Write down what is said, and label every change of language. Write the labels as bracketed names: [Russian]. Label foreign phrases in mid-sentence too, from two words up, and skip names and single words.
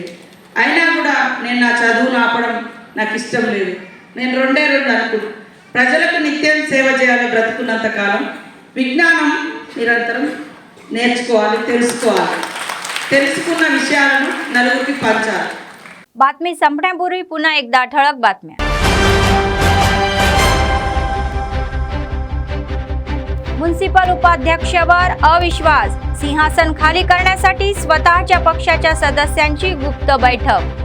[Telugu] అయినా కూడా నేను నా చదువును ఆపడం నాకు ఇష్టం లేదు. నేను రెండే అనుకుంటున్నాను, ప్రజలకు నిత్యం సేవ చేయాలి. బ్రతుకున్నంత కాలం విజ్ఞానం నిరంతరం నేర్చుకోవాలి, తెలుసుకోవాలి, తెలుసుకున్న విషయాలను నలుగురికి పంచాలి. [Marathi] बातमी संपण्यापूर्वी पुन्हा एकदा ठळक बातम्या. म्युनिसिपल उपाध्यक्षावर अविश्वास, सिंहासन खाली करण्यासाठी स्वतःच्या पक्षाच्या सदस्यांची गुप्त बैठक.